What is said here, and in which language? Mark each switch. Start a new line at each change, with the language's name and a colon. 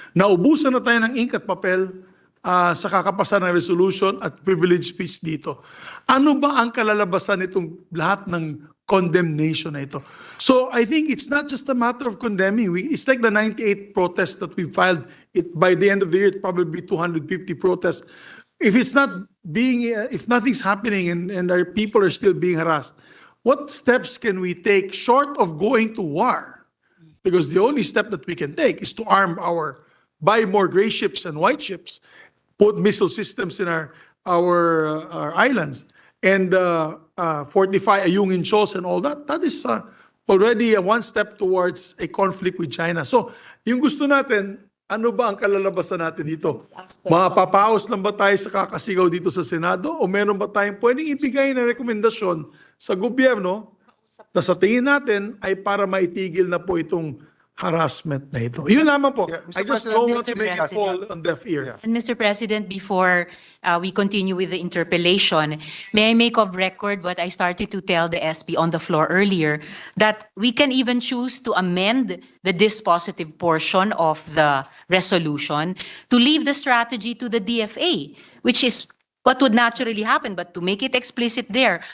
Filipino: Naubusan na tayo ng ink at papel sa kakapasa ng resolution at privilege speech dito. Ano ba ang kalalabasan nitong lahat ng condemnation na ito?
English: So I think it's not just a matter of condemning. It's like the 98 protests that we filed. By the end of the year, it probably be 250 protests. If it's not if nothing's happening and our people are still being harassed, what steps can we take short of going to war? Because the only step that we can take is to buy more gray ships and white ships, put missile systems in our islands, and fortify Ayungin Shoals and all that. That is already one step towards a conflict with China.
Filipino: So, yung gusto natin, ano ba ang kalalabasan natin dito? Mapapaos lang ba tayo sa kakasigaw dito sa Senado? O meron ba tayong pwedeng ibigay na rekomendasyon sa gobyerno na sa tingin natin ay para maitigil na po itong harassment na ito? Yun lamang po.
English: Yeah, Mr. I just President, don't want Mr. to make it fall on deaf ear. And Mr. President, before we continue with the interpellation, may I make of record what I started to tell the SP on the floor earlier, that we can even choose to amend the dispositive portion of the resolution to leave the strategy to the DFA, which is what would naturally happen, but to make it explicit there.